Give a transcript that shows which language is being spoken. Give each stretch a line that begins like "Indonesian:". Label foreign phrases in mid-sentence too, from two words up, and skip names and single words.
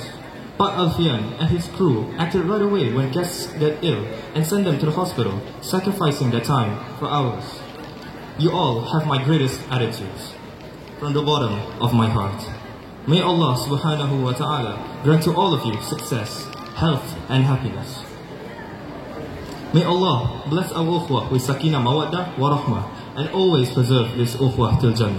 English: Pak Alfian and his crew acted right away when guests get ill and send them to the hospital, sacrificing their time for ours. You all have my greatest attitudes. From the bottom of my heart, may Allah
Arabic: subhanahu wa ta'ala
English: grant to all of you success, health and happiness. May Allah bless our ukhwah with
Arabic: sakinah, mawaddah wa rahmah,
English: and always preserve this ukhwah till Jannah.